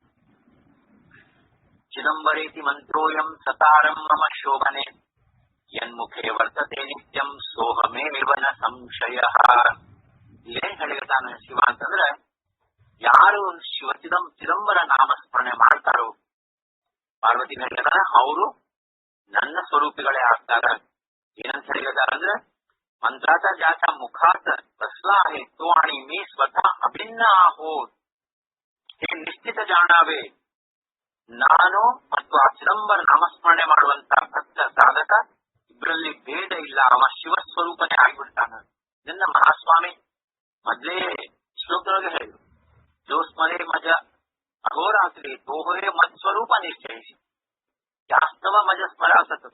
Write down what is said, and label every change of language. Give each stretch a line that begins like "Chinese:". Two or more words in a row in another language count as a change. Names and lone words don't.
Sanskrit: ಚಿದಂಬರೇತಿ ಮಂತ್ರೋಯಂ ಸತಾರಂ ಮಮ ಶೋಭನೆ ಯನ್ಮುಖೇ ವರ್ತತೆ ನಿತ್ಯಂ ಸೋಹಮೇವ ನ ಸಂಶಯ.
Kannada: ಇಲ್ಲೇನ್ ಹೇಳಿಗತಾನೆ ಶಿವ ಅಂತಂದ್ರೆ, ಯಾರು ಚಿದಂಬರ ನಾಮಸ್ಮರಣೆ ಮಾಡ್ತಾರೋ ಪಾರ್ವತಿ ಹೇಳಿದಾರ ಅವರು ನನ್ನ ಸ್ವರೂಪಿಗಳೇ ಆಗ್ತಾರ. ಏನಂತ ಹೇಳಿದಾರಂದ್ರೆ,
Marathi: मंत्राचा ज्याच्या मुखात बसला आहे तो आणि मी स्वतः अभिन्न आहोत हे निश्चित जाणावे.
Kannada: ನಾನು ಮತ್ತು ಆ ಚಿದಂಬರ ನಾಮಸ್ಮರಣೆ ಮಾಡುವಂತ ಭಕ್ತ ಸಾಧಕ ಇಬ್ಬರಲ್ಲಿ ಭೇದ ಇಲ್ಲ, ಅವ ಶಿವ ಸ್ವರೂಪನೇ ಆಗಿಬಿಡ್ತಾನ. ಇದನ್ನ ಮಹಾಸ್ವಾಮಿ ಮೊದಲೇ ಶ್ಲೋಕದೊಳಗೆ ಹೇಳಿದ್ರು,
Marathi: जो स्मरे मज अहोरात्री तोहरे मत् स्वरूप निश्चयिसी वास्तव मज स्मर सतत.